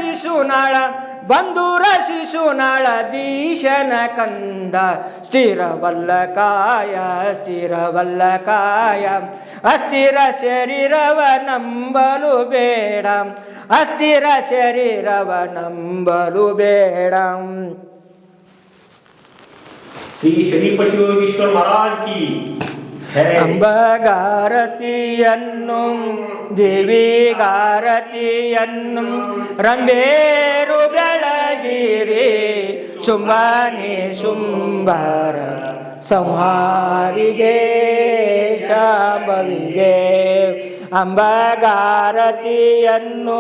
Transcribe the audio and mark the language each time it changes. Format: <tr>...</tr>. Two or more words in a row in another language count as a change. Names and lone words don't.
<kn>ಶಿಶುನಾಳಧೀಶನ ಕಂದ ಸ್ಥಿರವಲ್ಲ ಕಾಯ ಸ್ಥಿರವಲ್ಲ ಕಾಯ ಅಸ್ಥಿರ ಶರೀರವ ನಂಬಲು ಬೇಡ ಅಸ್ಥಿರ ಶರೀರವ ನಂಬಲು ಬೇಡ.</kn> <hi>श्री शरीफ शिवयोगीश्वर महाराज की</hi> <kn>ಅಂಬಗಾರತಿಯನ್ನು ದೇವಿಗಾರತಿಯನ್ನು ರಂಬೇರು ಬೆಳಗಿರಿ ಶುಂಭಾನಿ ಶುಂಭಾರ ಸಂಹಾರಿಗೆ ಶಾಂಭವಿಗೆ ಅಂಬಗಾರತಿಯನ್ನು</kn>